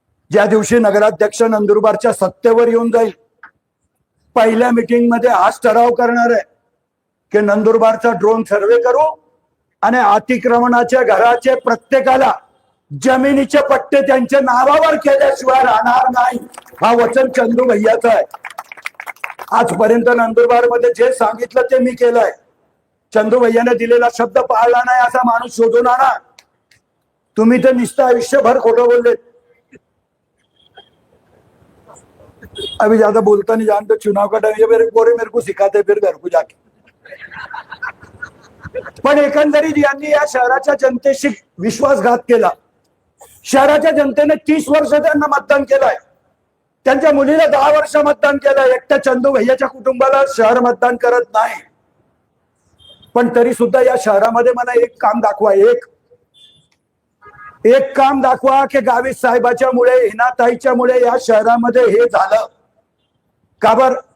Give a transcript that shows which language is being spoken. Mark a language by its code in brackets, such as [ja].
[mr] ज्या दिवशी नगराध्यक्ष नंदुरबारच्या सत्तेवर येऊन जाईल पहिल्या मीटिंग मध्ये हाच ठराव करणार आहे की नंदुरबारचा ड्रोन सर्वे करू आणि अतिक्रमणाच्या घराचे प्रत्येकाला जमिनीचे पट्टे त्यांच्या नावावर केल्याशिवाय राहणार नाही। हा वचन चंदू भैयाचा आहे। आजपर्यंत नंदुरबार मध्ये जे सांगितलं ते मी केलंय। चंदू भैयाने दिलेला शब्द पाळला नाही असा माणूस शोधून आणा। तुम्ही तर निस्ता आयुष्यभर खोटं बोलले। [hi] अभी ज्यादा बोलता नहीं जानते, चुनाव का टाइम ये मेरे को सिखाते फिर घर को जाके। [mr] पण एकंदरीत यांनी या शहराच्या जनतेशी विश्वासघात केला। शहराच्या जनतेने 30 वर्ष त्यांना मतदान केलंय, त्यांच्या मुलीला 10 वर्ष मतदान केलंय। एकट्या चंदू भैयाच्या कुटुंबाला शहर मतदान करत नाही। पण तरी सुद्धा या शहरामध्ये मला एक काम दाखवा, एक काम दाखवा की गावित साहेबाच्या मुळे, हिनाताईच्या मुळे या शहरामध्ये हे झालं का बर?